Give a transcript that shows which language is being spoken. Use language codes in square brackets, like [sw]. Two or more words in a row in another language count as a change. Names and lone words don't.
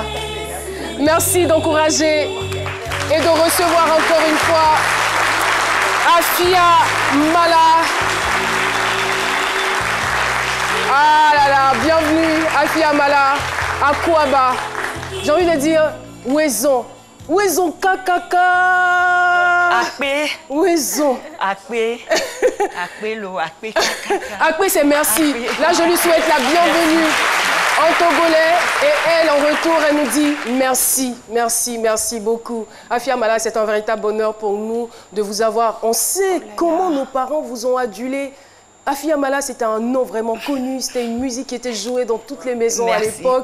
[fr] Merci d'encourager et de recevoir encore une fois Afia Mala. Ah là là, bienvenue Afia Mala à Kouaba. J'ai envie de dire, [ee] Ouezon. Ouezon kakaka. Akpé. Ouezon. Akpé. Akpé lo, akpé kakaka. Akpé, [fr] c'est merci. Là, je lui souhaite la bienvenue en togolais et elle, en retour, elle nous dit merci, merci, merci beaucoup. Afia Mala, c'est un véritable bonheur pour nous de vous avoir. On sait comment nos parents vous ont adulé. Afia Mala, c'était un nom vraiment connu, c'était une musique qui était jouée dans toutes les maisons à l'époque.